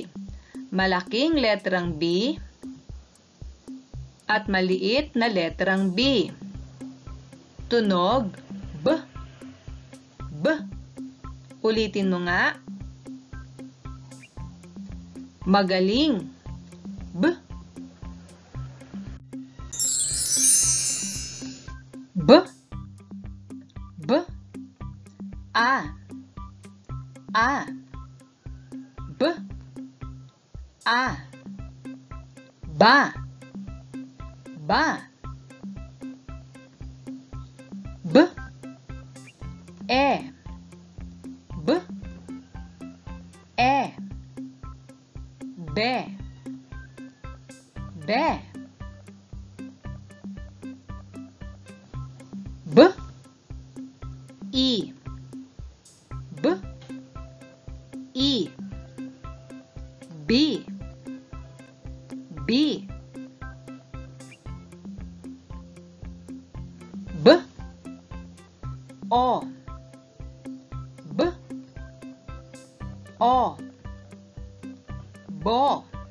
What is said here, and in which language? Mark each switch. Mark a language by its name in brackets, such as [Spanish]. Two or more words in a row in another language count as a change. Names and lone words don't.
[Filipino] Malaking letrang B at maliit na letrang B. Tunog B. B. Ulitin mo nga. Magaling. B. B. B. A. A. B. A. Ba. Ba. B. E. B. E. Be. Be. B. I. B. I. B. B. B. O. B. O. Bo.